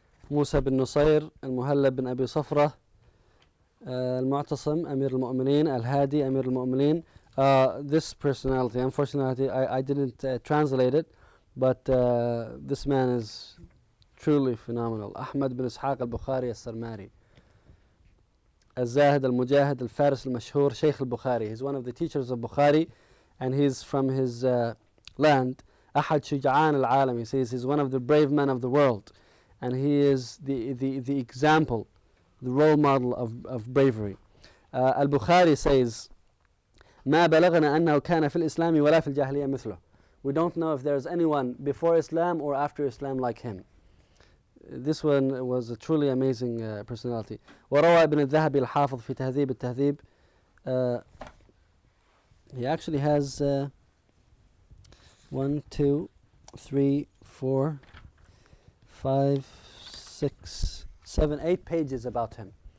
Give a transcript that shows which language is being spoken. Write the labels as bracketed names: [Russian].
[Arabic] موسى بن نصير المهلب بن أبي صفرة المعتصم أمير المؤمنين الهادي أمير المؤمنين. [English] This personality, unfortunately I didn't translate it, but this man is truly phenomenal. [Arabic] أحمد بن إسحاق البخاري السرماري الزاهد المجاهد الفارس المشهور شيخ البخاري. [English] He's one of the teachers of Bukhari and he's from his land. [Arabic] أحد شجعان العالم, [English] he says he's one of the brave men of the world. And he is the example, the role model of bravery. Al-Bukhari says, [Arabic] "مَا بَلَغْنَا أَنَّهُ كَانَ فِي الْإِسْلَامِ وَلَا فِي الْجَاهِلِيَّةِ مِثْلُهُ." [English] We don't know if there is anyone before Islam or after Islam like him. This one was a truly amazing personality. [Arabic] وَرَوَى ابْنُ الذَّهَبِ الْحَافِظُ فِي تَهْذِيبِ التَّهْذِيبِ. [English] He actually has 1, 2, 3, 4, 5, 6, 7, 8 pages about him.